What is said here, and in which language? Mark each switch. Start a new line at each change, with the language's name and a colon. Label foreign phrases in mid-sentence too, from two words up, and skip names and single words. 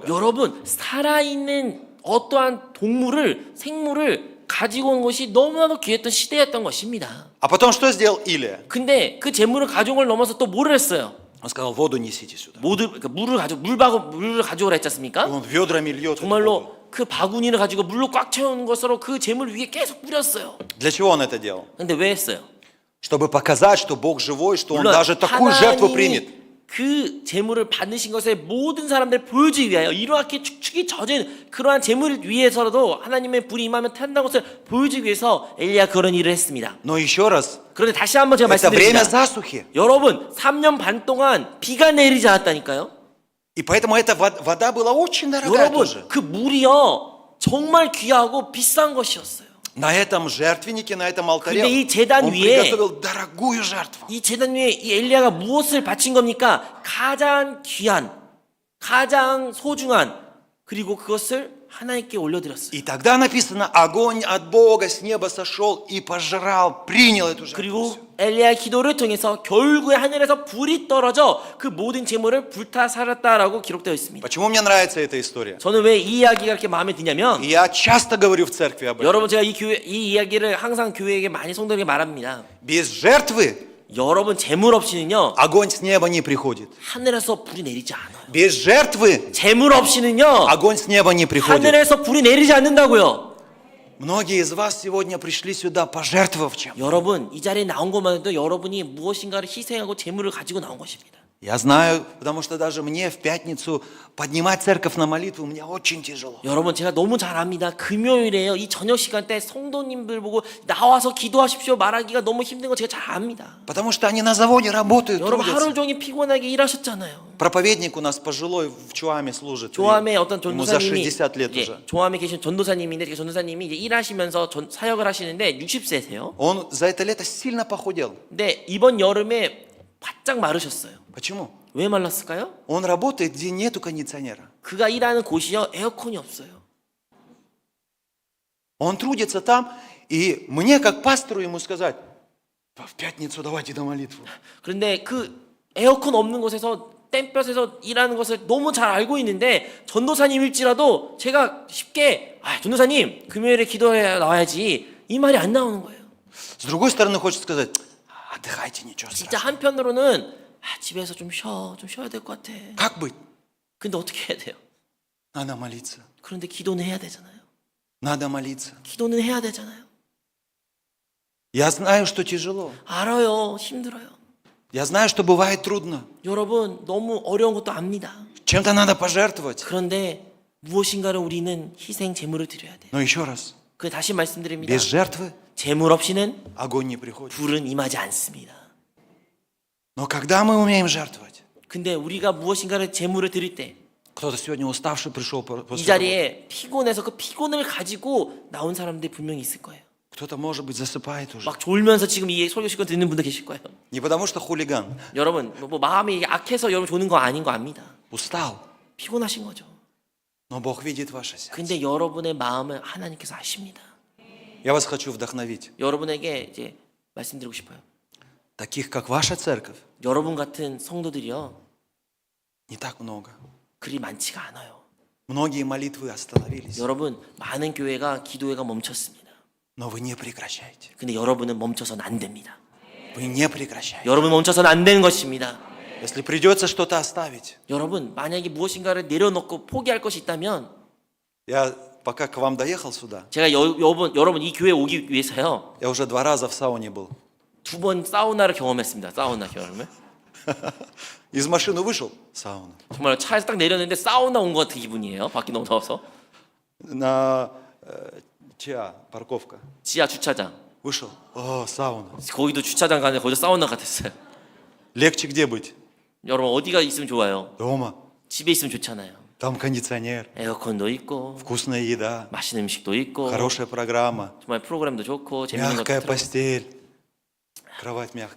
Korean: 여러분, 살아있는 어떠한 동물을, 생물을 가지고 온 것이 너무나도 귀했던 시대였던 것입니다.
Russian: А потом что сделал Илия?
Korean: 근데 그 재물을 가져온 걸 넘어서 또 뭐를 했어요?
Russian: Он сказал, воду несите сюда.
Korean: 그러니까 물을 가져오라 했지
Russian: И
Korean: 않습니까?
Russian: он ведрами льет эту воду.
Korean: 정말로 그 바구니를 가지고 물로 꽉 채우는 것으로 그 재물 위에 계속 뿌렸어요.
Russian: Для чего он это делал?
Korean: 근데 왜 했어요?
Russian: Чтобы показать, что Бог живой, что Он
Korean: 물론
Russian: даже такую жертву примет.
Korean: 하나님이 그 재물을 받으신 것에 모든 사람들 보여주기 위하여 이렇게 축축이 젖은 그러한 재물을 위해서라도 하나님의 불이 임하면 탄다는 것을 보여주기 위해서 엘리야 그런 일을 했습니다.
Russian: Но еще раз,
Korean: 그런데 다시 한번 제가
Russian: это время
Korean: 말씀드립니다.
Russian: засухи.
Korean: 여러분 3년 반 동안 비가 내리지 않았다니까요.
Russian: И поэтому эта вода была очень дорогая
Korean: 여러분
Russian: тоже.
Korean: 그 물이요 정말 귀하고 비싼 것이었어요.
Russian: На этом жертвеннике, на этом алтаре
Korean: 근데 이 제단
Russian: он
Korean: 위에
Russian: приготовил дорогую жертву.
Korean: 이 제단 위에 이 엘리야가 무엇을 바친 겁니까? 가장 귀한, 가장 소중한 그리고 그것을 하나님께 올려드렸어요.
Russian: И тогда написано, огонь от Бога с неба сошел и пожрал, принял эту жертву.
Korean: 그리고 엘리야의 기도를 통해서 결국에 하늘에서 불이 떨어져 그 모든 재물을 불타 살았다라고 기록되어 있습니다.
Russian: Почему мне нравится эта история?
Korean: 저는 왜 이 이야기가 이렇게 마음에 드냐면
Russian: И я часто говорю в церкви об этом.
Korean: 여러분 제가 이 이야기를 항상 교회에게 많이 성도에게 말합니다.
Russian: Без жертвы
Korean: 여러분 재물 없이는요
Russian: огонь с неба не приходит.
Korean: 하늘에서 불이 내리지 않아요.
Russian: Без жертвы
Korean: 재물 없이는요
Russian: огонь с неба не приходит.
Korean: 하늘에서 불이 내리지 않는다고요.
Russian: Многие из вас сегодня пришли сюда, пожертвовав чем.
Korean: 여러분 이 자리에 나온 것만 해도 여러분이 무엇인가를 희생하고 재물을 가지고 나온 것입니다.
Russian: Я знаю, потому что даже мне в пятницу поднимать церковь на молитву мне очень тяжело.
Korean: 여러분 제가 너무 잘 압니다. 금요일에요 이 저녁 시간대 성도님들 보고 나와서 기도하십시오 말하기가 너무 힘든 거 제가 잘 압니다.
Russian: Потому что они на заводе работают,
Korean: 여러분 하루
Russian: трудятся.
Korean: 종일 피곤하게 일하셨잖아요.
Russian: Проповедник у нас пожилой в Чуаме служит.
Korean: 조암에 어떤
Russian: Ему за
Korean: 전도사님이
Russian: 60 лет
Korean: 이제
Russian: уже.
Korean: 조암에 계신 전도사님인데 그 전도사님이 이제 일하시면서 사역을 하시는데 60세세요.
Russian: Он за это лето сильно похудел.
Korean: 근데 이번 여름에 바짝 마르셨어요.
Russian: Почему?
Korean: 왜 말랐을까요?
Russian: Он работает, где нету кондиционера.
Korean: 그가 일하는 곳이요 에어컨이 없어요.
Russian: Он трудится там, и мне, как пастору, ему сказать, в пятницу давайте на молитву.
Korean: 그런데 그 에어컨 없는 곳에서 땡볕에서 일하는 것을 너무 잘 알고 있는데 전도사님일지라도 제가 쉽게 전도사님 금요일에 기도해 나와야지 이 말이 안 나오는 거예요.
Russian: С другой стороны, хочет сказать, отдыхайте, ничего
Korean: 진짜
Russian: страшного.
Korean: 한편으로는 집에서 좀 쉬어야 될 것 같아.
Russian: Как быть?
Korean: 근데 어떻게 해야 돼요?
Russian: Надо молиться.
Korean: 그런데 기도는 해야 되잖아요.
Russian: Надо молиться.
Korean: 기도는 해야 되잖아요.
Russian: Я знаю, что тяжело.
Korean: 알아요. 힘들어요.
Russian: Я знаю, что бывает трудно.
Korean: 여러분 너무 어려운 것도 압니다.
Russian: Чем-то надо пожертвовать.
Korean: 그런데 무엇인가를 우리는 희생 제물을 드려야 돼.
Russian: Но еще раз,
Korean: 그 다시 말씀드립니다.
Russian: без жертвы
Korean: 제물 없이는
Russian: огонь не приходит.
Korean: 불은 임하지 않습니다.
Russian: Но когда мы умеем жертвовать,
Korean: 근데 우리가 무엇인가를 제물을 드릴 때 이
Russian: кто-то сегодня уставший пришел после работы.
Korean: 자리에 피곤해서 그 피곤을 가지고 나온 사람들이 분명히 있을 거예요.
Russian: Кто-то, может быть, засыпает уже.
Korean: 막 졸면서 지금 이 설교 시간 듣는 분도 계실 거예요.
Russian: Не потому что хулиган.
Korean: 여러분 뭐 마음이 악해서 여러분 조는 거 아닌 거 압니다.
Russian: Устал.
Korean: 피곤하신 거죠.
Russian: Но Бог видит ваше сердце.
Korean: 근데 여러분의 마음을 하나님께서 아십니다.
Russian: Я вас хочу вдохновить.
Korean: 여러분에게 이제 말씀드리고 싶어요.
Russian: Таких, как ваша церковь,
Korean: 여러분 같은 성도들이요
Russian: не так много.
Korean: 그리 많지가 않아요.
Russian: Многие молитвы остановились.
Korean: 여러분 많은 교회가 기도회가 멈췄습니다.
Russian: Но вы не прекращаете.
Korean: 근데 여러분은 멈춰서는 안 됩니다.
Russian: Вы не прекращаете.
Korean: 여러분 멈춰서는 안 되는 것입니다.
Russian: Если придется что-то оставить.
Korean: 여러분 만약에 무엇인가를 내려놓고 포기할 것이 있다면
Russian: Я пока к вам доехал сюда,
Korean: 제가 여러분 이 교회에 오기 위해서요
Russian: я уже 2 раза в сауне был.
Korean: 2번 사우나를 경험했습니다. 사우나 경험을
Russian: Из машины вышел, сауна.
Korean: 정말 차에서 딱 내렸는데 사우나 온 것 같은 기분이에요. 밖이 너무 더워서
Russian: На чья парковка.
Korean: 지하 주차장
Russian: Вышел, о, сауна.
Korean: 거기도 주차장 가는데 거기도 사우나 같았어요.
Russian: Легче где быть?
Korean: 여러분 어디가 있으면 좋아요?
Russian: Дома.
Korean: 집에 있으면 좋잖아요.
Russian: Там кондиционер,
Korean: 에어컨도 있고
Russian: вкусная еда,
Korean: 맛있는 음식도 있고
Russian: хорошая программа,
Korean: 정말 프로그램도 좋고 재밌는 것도
Russian: мягкая
Korean: 있고
Russian: постель, кровать мягкая.